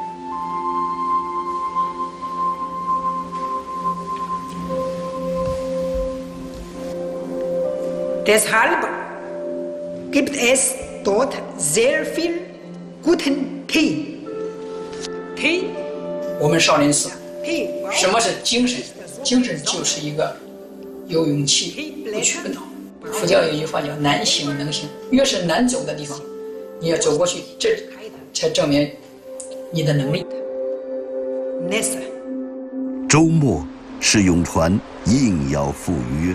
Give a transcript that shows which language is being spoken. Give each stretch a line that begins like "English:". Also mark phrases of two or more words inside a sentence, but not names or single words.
German: Deshalb gibt es dort sehr viel guten Tee. Tee，
Chinese: 我们少林寺。什么是精神？精神就是一个有勇气，不屈不挠。佛教有一句话叫难行能行，越是难走的地方，你要走过去，这才证明你的能力。周末是永传应邀赴约。